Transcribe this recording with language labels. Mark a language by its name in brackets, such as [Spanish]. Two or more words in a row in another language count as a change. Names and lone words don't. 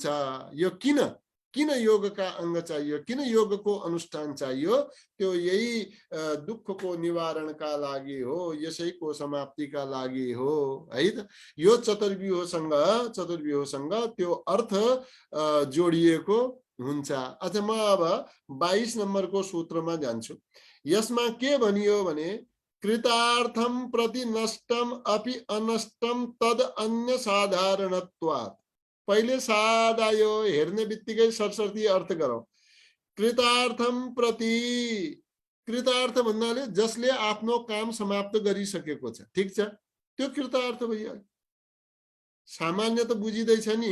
[Nepali] यो किन किन योगका अङ्ग चाहियो, किन योगको अनुष्ठान चाहियो, त्यो यही दुःखको निवारणका लागि हो, यसैको समाप्तिका लागि हो है त। यो चतुर्व्यूहसँग त्यो अर्थ जोडिएको हुन्छ। अच्छा, म अब 22 नम्बरको सूत्रमा जान्छु। यसमा के भनियो भने [Sanskrit] कृतार्थम प्रति नष्टम अपि अनष्टम तद अन्य साधारणत्वात्। [Nepali] पहिले सादा यो हेर्ने बित्तिकै सरसर्ती अर्थ गरौँ। [Sanskrit] कृतार्थम प्रति, [Nepali] कृतार्थ भन्नाले जसले आफ्नो काम समाप्त गरिसकेको छ, ठीक छ, त्यो कृतार्थ भइहाल्यो। सामान्य त बुझिँदैछ नि।